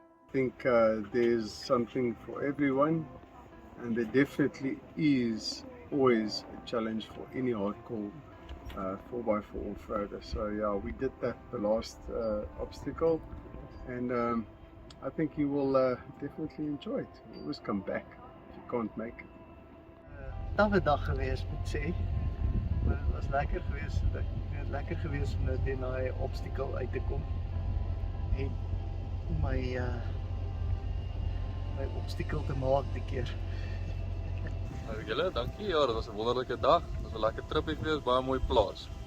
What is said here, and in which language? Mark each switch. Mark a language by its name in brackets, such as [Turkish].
[English] I think there's something for everyone, and there definitely is always a challenge for any hardcore 4x4 off-roader. So yeah, we did that the last obstacle, and I think you will definitely enjoy it. You always come back if you can't make it. [Afrikaans] Tawwe dag geweest moet sê, maar het was lekker geweest. Het lekker geweest om net in daai obstacle uit te kom en my obstacle te maak die keer. Julle, dankie. Ja, dit was 'n wonderlike dag. Dit was 'n lekker tripie geweest, baie mooi plaas.